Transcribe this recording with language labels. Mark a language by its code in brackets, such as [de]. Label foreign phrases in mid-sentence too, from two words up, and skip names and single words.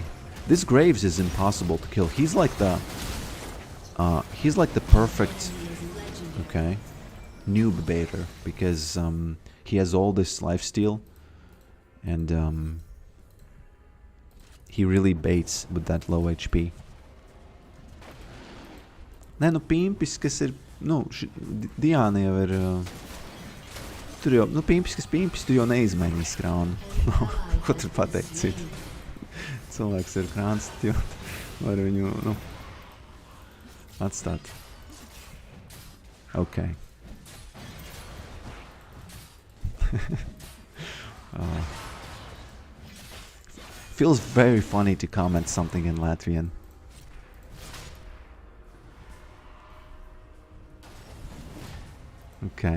[en] This Graves is impossible to kill. He's like the perfect... Okay. Noob baiter because he has all this lifesteal. And he really baits with that low HP. [lv] Nē, nu pimpis, kas ir... Nu, Diāna jau ir... Tur jau... Nu, pimpis, tur jau neizmainīs krānu. Ko tur pateikt citu? Cilvēks ir krāns, jo var viņu, nu... atstāt. [en] Okay. Feels very funny to comment something in Latvian. Okay.